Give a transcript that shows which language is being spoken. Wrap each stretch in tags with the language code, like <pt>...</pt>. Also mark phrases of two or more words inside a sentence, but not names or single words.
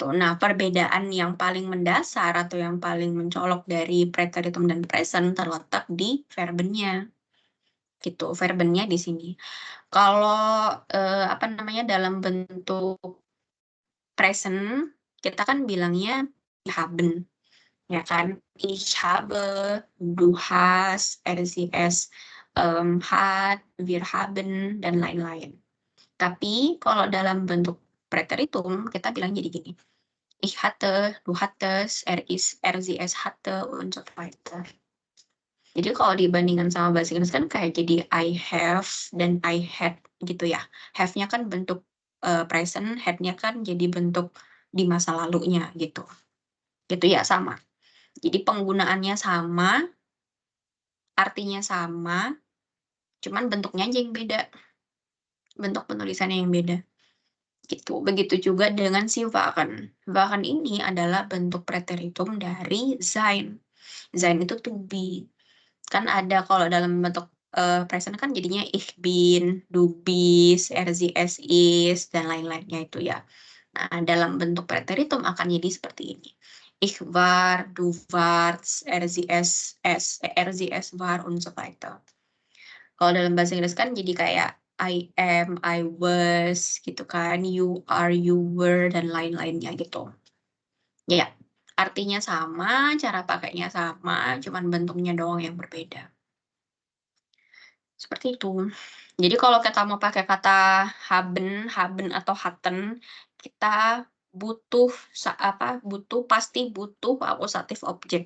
<id>Nah, perbedaan yang paling mendasar atau yang paling mencolok dari preteritum dan present terletak di verbennya. Gitu, verbennya di sini. Kalau dalam bentuk present kita kan bilangnya haben, ya kan?</id> <de>Ich habe, du hast, sie es hat, wir haben,</de> <id>dan lain-lain. Tapi kalau dalam bentuk preteritum kita bilang jadi gini.</id> <de>Ich hatte, du hattest, ist, sie es hatte, und so weiter.</de> <id>Jadi kalau dibandingkan sama bahasa Inggris kan kayak jadi</id> <en>I have</en> <id>dan</id> <en>I had</en> <id>gitu ya. Have-nya kan bentuk present, had-nya kan jadi bentuk di masa lalunya gitu. Gitu ya, sama. Jadi penggunaannya sama, artinya sama, cuman bentuknya aja yang beda. Bentuk penulisannya yang beda. Gitu. Begitu juga dengan si waren. Waren ini adalah bentuk preteritum dari sein. Sein itu</id> <en>to be.</en> <id>Kan ada kalau dalam bentuk present kan jadinya</id> <de>ich bin, du bist, sie es ist,</de> <id>dan lain-lainnya itu ya. Nah, dalam bentuk preteritum akan jadi seperti ini.</id> <de>Ich war, du warst, er, sie, es war, und so weiter.</de> <id>Kalau dalam bahasa Inggris kan jadi kayak</id> <en>I am, I was,</en> <id>gitu kan,</id> <en>you are, you were,</en> <id>dan lain-lainnya gitu. Ya, artinya sama, cara pakainya sama, cuman bentuknya doang yang berbeda. Seperti itu. Jadi kalau kita mau pakai kata haben, haben atau hatten, kita butuh pasti butuh akusatif objek.</id>